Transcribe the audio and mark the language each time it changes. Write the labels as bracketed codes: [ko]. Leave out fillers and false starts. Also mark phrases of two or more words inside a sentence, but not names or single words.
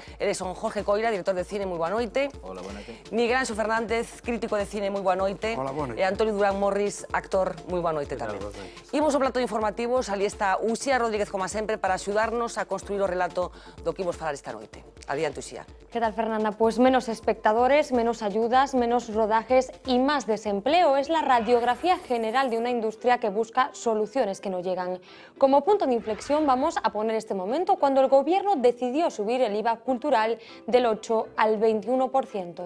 [gl] Eles son Jorge Coira, director de cine, moi boa noite. Hola, boa noite. Miguel Anxo Fernández, crítico de cine, moi boa noite. Hola, boa noite. E Antonio Durán Morris, actor, moi boa noite tamén. Imos ao plato de informativos, ali está Uxía Rodríguez, como sempre, para axudarnos a construir o relato do que imos falar esta noite. Adiante, Uxía. [es] ¿Qué tal, Fernanda? Pues menos espectadores, menos ayudas, menos rodajes y más desempleo. Es la radiografía general de una industria que busca soluciones que no llegan. Como punto de inflexión vamos a poner este momento cuando el gobierno decidió subir el IVA cultural del 8 al 21%.